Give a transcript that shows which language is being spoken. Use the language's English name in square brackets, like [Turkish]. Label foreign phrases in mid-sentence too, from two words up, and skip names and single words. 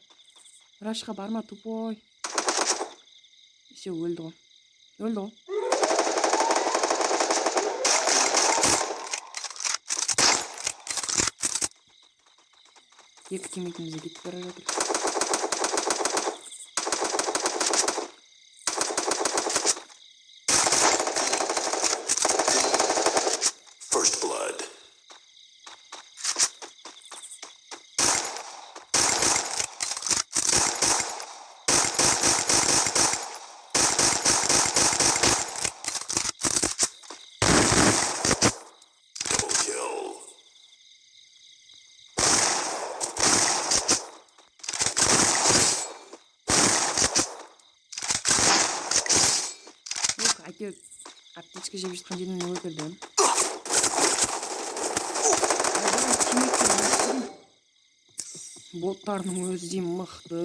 [Kazakh] Рашқа барма, тупой. Все, өлді ғой. Екі тиммейтімізде кетіп бара жатыр. [English] First blood. Double kill. [Kazakh] Әйтеуір аптечка жеп жатқан жерінен өлтірді. Боттардың өзі мықты.